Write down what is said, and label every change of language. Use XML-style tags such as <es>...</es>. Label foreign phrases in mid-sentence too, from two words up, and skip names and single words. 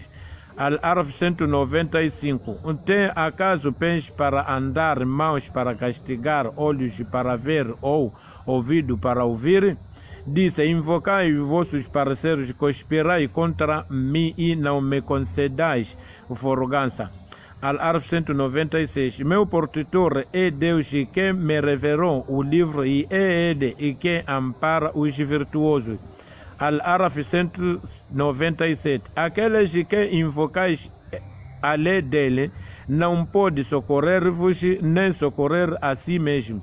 <pt>Al-Araf 195. Tem acaso pés para andar, mãos para castigar, olhos para ver ou ouvido para ouvir? Disse: invocai vossos parceiros, conspirai contra mim e não me concedais forgança. Al-Araf 196. Meu protetor é Deus que me revelou o livro, e é Ele que ampara os virtuosos. Al-Araf 197. Aqueles que invocais a lei dele não pode socorrer-vos nem socorrer a si mesmo.</pt>